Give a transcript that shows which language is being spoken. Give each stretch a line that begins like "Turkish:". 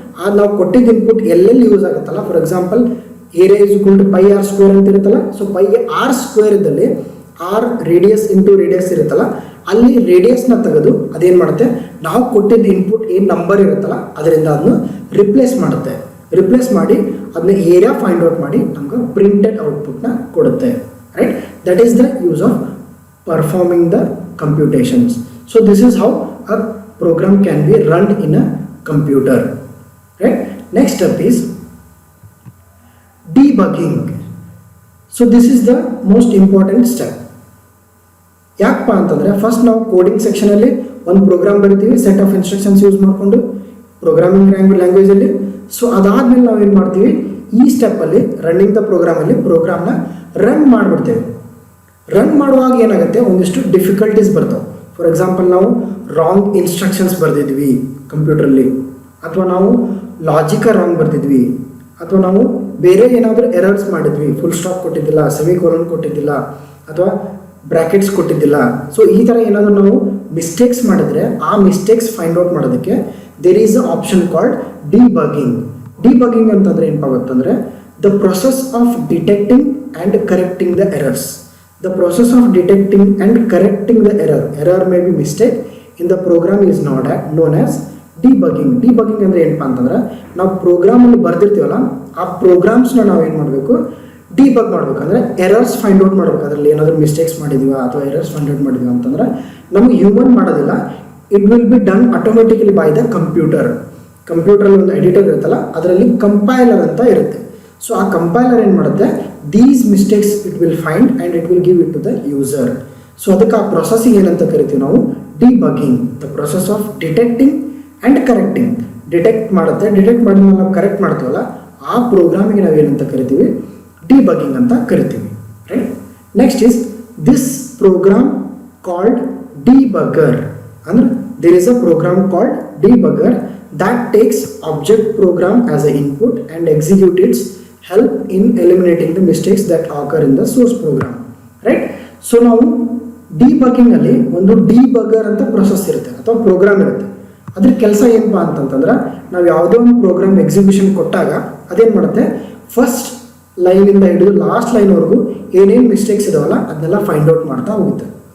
Kannada: ಅದು ನಾವು ಕೊಟ್ಟಿದ್ದ ಇನ್ಪುಟ್ ಎಲ್ಲೆಲ್ಲಿ ಯೂಸ್ ಆಗುತ್ತಲ್ಲ,
English: for example area is equal to pi R square
Kannada: ಅಂತ ಇರುತ್ತಲ್ಲ, ಸೊ ಪೈ ಆರ್ ಸ್ಕ್ವೇರ್ ಇದ್ದಲ್ಲಿ ಆರ್ ರೇಡಿಯಸ್ ಇಂಟು ರೇಡಿಯಸ್ ಇರುತ್ತಲ್ಲ, ಅಲ್ಲಿ ರೇಡಿಯಸ್ನ ತೆಗೆದು ಅದೇನು ಮಾಡುತ್ತೆ, ನಾವು ಕೊಟ್ಟಿದ್ದ ಇನ್ಪುಟ್ ಏನು ನಂಬರ್ ಇರುತ್ತಲ್ಲ ಅದರಿಂದ ಅದನ್ನು ರಿಪ್ಲೇಸ್ ಮಾಡುತ್ತೆ. ರಿಪ್ಲೇಸ್ ಮಾಡಿ ಅದನ್ನ ಏರಿಯಾ ಫೈಂಡ್ ಔಟ್ ಮಾಡಿ ನಮ್ಗೆ ಪ್ರಿಂಟೆಡ್ ಔಟ್ಪುಟ್ನ ಕೊಡುತ್ತೆ, right.
English: That is the use of performing the computations. So this is how a program can be run in a computer, right. Next step is debugging. So this is the most important step.
Kannada: ಯಾಕಪ್ಪ ಅಂತಂದರೆ, first ನಾವು coding ಸೆಕ್ಷನಲ್ಲಿ ಒಂದು program ಬರಿತೀವಿ set of instructions use ಮಾಡಿಕೊಂಡು programming ಲ್ಯಾಂಗ್ವೇಜಲ್ಲಿ. So ಅದಾದಮೇಲೆ ನಾವು ಏನು ಮಾಡ್ತೀವಿ, ಈ ಸ್ಟೆಪ್ಪಲ್ಲಿ ರನ್ನಿಂಗ್ ದ ಪ್ರೋಗ್ರಾಮಲ್ಲಿ ಪ್ರೋಗ್ರಾಮ್ನ ರನ್ ಮಾಡಿಬಿಡ್ತೇವೆ. ರನ್ ಮಾಡುವಾಗ ಏನಾಗುತ್ತೆ, ಒಂದಿಷ್ಟು ಡಿಫಿಕಲ್ಟೀಸ್ ಬರ್ತಾವೆ.
English: for example
Kannada: ನಾವು ರಾಂಗ್ ಇನ್ಸ್ಟ್ರಕ್ಷನ್ಸ್ ಬರೆದಿದ್ವಿ ಕಂಪ್ಯೂಟ್ರಲ್ಲಿ, ಅಥವಾ ನಾವು ಲಾಜಿಕ ರಾಂಗ್ ಬರ್ತಿದ್ವಿ, ಅಥವಾ ನಾವು ಬೇರೆ ಏನಾದರೂ ಎರರ್ಸ್ ಮಾಡಿದ್ವಿ, ಫುಲ್ ಸ್ಟಾಪ್ ಕೊಟ್ಟಿದ್ದಿಲ್ಲ, ಸೆಮಿಕೋಲನ್ ಕೊಟ್ಟಿದ್ದಿಲ್ಲ, ಅಥವಾ ಬ್ರ್ಯಾಕೆಟ್ಸ್ ಕೊಟ್ಟಿದ್ದಿಲ್ಲ. ಸೊ ಈ ಥರ ಏನಾದರೂ ನಾವು ಮಿಸ್ಟೇಕ್ಸ್ ಮಾಡಿದ್ರೆ ಆ ಮಿಸ್ಟೇಕ್ಸ್ ಫೈಂಡ್ ಔಟ್ ಮಾಡೋದಕ್ಕೆ
English: There is a option called debugging. Debugging
Kannada: ಅಂತಂದರೆ ಏನಪ್ಪ ಗೊತ್ತಂದರೆ,
English: The process of detecting and correcting the errors. The process of detecting and correcting the error may be mistake in the program is known as debugging.
Kannada: Debugging ಅಂದರೆ ಏನಪ್ಪ ಅಂತಂದ್ರೆ, ನಾವು ಪ್ರೋಗ್ರಾಮಲ್ಲಿ ಬರ್ದಿರ್ತೀವಲ್ಲ ಆ ಪ್ರೋಗ್ರಾಮ್ಸ್ನ ನಾವು ಏನು ಮಾಡಬೇಕು, ಡಿಬಗ್ ಮಾಡಬೇಕು. ಅಂದರೆ ಎರರ್ಸ್ ಫೈಂಡ್ ಔಟ್ ಮಾಡಬೇಕು. ಅದರಲ್ಲಿ ಏನಾದರೂ ಮಿಸ್ಟೇಕ್ಸ್ ಮಾಡಿದೀವ ಅಥವಾ ಎರರ್ಸ್ ಫೈಂಡ್ ಔಟ್ ಮಾಡಿದೀವ ಅಂತಂದ್ರೆ ನಮಗೆ ಹ್ಯೂಮನ್ ಮಾಡೋದಿಲ್ಲ,
English: It will be done automatically by the computer.
Kannada: ಕಂಪ್ಯೂಟರಲ್ಲಿ ಒಂದು ಎಡಿಟರ್ ಇರುತ್ತಲ್ಲ, ಅದರಲ್ಲಿ ಕಂಪೈಲರ್ ಅಂತ ಇರುತ್ತೆ.
English: so ಆ compiler
Kannada: ಏನು ಮಾಡುತ್ತೆ,
English: These mistakes it will find and it will give it to the user. So ಅದಕ್ಕೆ ಆ processing
Kannada: ಏನಂತ ಕರಿತೀವಿ ನಾವು,
English: Debugging. The process of detecting and correcting.
Kannada: Detect ಮಾಡುತ್ತೆ, ಡಿಟೆಕ್ಟ್ ಮಾಡಿದ್ಮೇಲೆ ನಾವು ಕರೆಕ್ಟ್ ಮಾಡ್ತೀವಲ್ಲ ಆ ಪ್ರೋಗ್ರಾಮಿಗೆ ನಾವು ಏನಂತ ಕರಿತೀವಿ, ಡಿಬಗಿಂಗ್ ಅಂತ ಕರಿತೀವಿ, right.
English: Next is this program called debugger.
Kannada: ಅಂದರೆ
English: There is a program called debugger that takes object program as an input and execute its help in eliminating the mistakes that occur in the source program, right. So now
Kannada: debugging ಅಲ್ಲಿ ಒಂದು ಡಿಬಗರ್ ಅಂತ process ಇರುತ್ತೆ ಅಥವಾ program ಇರುತ್ತೆ. ಅದ್ರ ಕೆಲಸ ಏನಪ್ಪಾ ಅಂತಂತಂದ್ರೆ ನಾವು ಯಾವುದೇ ಒಂದು ಪ್ರೋಗ್ರಾಮ್ ಎಕ್ಸಿಕ್ಯೂಷನ್ ಕೊಟ್ಟಾಗ ಅದೇನು ಮಾಡುತ್ತೆ, ಫಸ್ಟ್ ಲೈನಿಂದ ಹಿಡಿದು ಲಾಸ್ಟ್ ಲೈನ್ವರೆಗೂ ಏನೇನು ಮಿಸ್ಟೇಕ್ಸ್ ಇದಾವಲ್ಲ ಅದನ್ನೆಲ್ಲ ಫೈಂಡ್ ಔಟ್ ಮಾಡ್ತಾ ಹೋಗುತ್ತೆ.